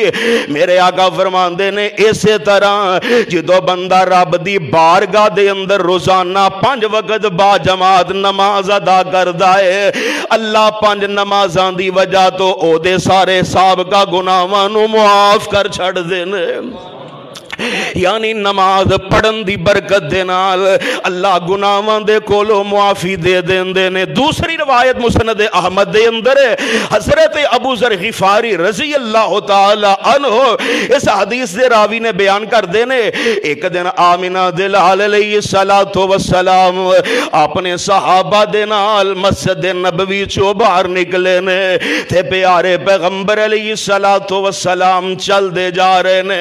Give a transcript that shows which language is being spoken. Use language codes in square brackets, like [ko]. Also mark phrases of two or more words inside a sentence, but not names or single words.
[pa] میرے آقا فرماندے نے اسے طرح جدوں بندہ رب دی بارگاہ دے اندر روزانہ 5 وقت با جماعت نماز ادا کردا ہے، اللہ 5 نمازاں دی وجہ توں اوہدے سارے سابقہ گناہاں نوں معاف کر چھڈدے نے. یعنی نماز پڑھن دی برکت دے نال اللہ گناہاں دے کولوں معافی دے دیندے نے. دوسری روایت مسند احمد دے اندر حضرت ابو ذر غفاری [ar] رضي الله تعالى عنه [pa] اس حدیث دے راوی نے بیان کردے نے، اک دن آمنہ دے لال [ar] عليه الصلاة والسلام [pa] اپنے صحابہ دے نال مسجد نبوی چوں باہر نکلے نے تے پیارے پیغمبر [ar] عليه الصلاة والسلام [pa] چلدے جا رہے نے.